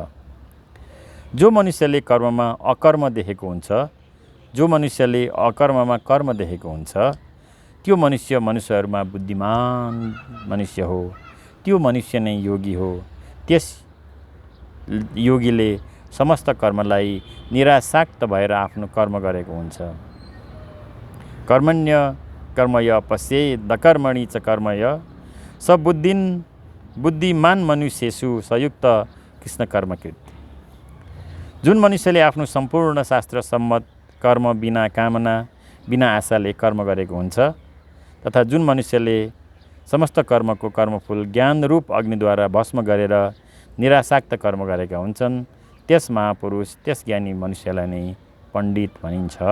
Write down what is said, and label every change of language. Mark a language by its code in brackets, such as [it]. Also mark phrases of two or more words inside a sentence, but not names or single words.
[ne] जो मनुष्यले कर्ममा अकर्म देखेको हुन्छ, जो मनुष्यले अकर्ममा कर्म देखेको हुन्छ, त्यो मनुष्य मनुष्यहरूमा बुद्धिमान मनुष्य हो। त्यो मनुष्य नै योगी हो। त्यस योगीले समस्त कर्मलाई निराशाक्त भएर आफ्नो कर्म गरेको हुन्छ। [sa] कर्मण्य कर्मय पश्येत् दकर्मणि च कर्मय स बुद्धिमान मनुष्येषु संयुक्त कृष्ण कर्मकृत। [ne] जुन मनुष्यले आफ्नो सम्पूर्ण शास्त्र सम्मत कर्म बिना कामना बिना आशाले कर्म गरेको हुन्छ तथा जुन मनुष्यले समस्त कर्मको कर्मफल ज्ञानरूप अग्निद्वारा भस्म गरेर निराशाक्त कर्म गरेका हुन्छन्, त्यस महापुरुष, त्यस ज्ञानी मनुष्यलाई नै पण्डित भनिन्छ।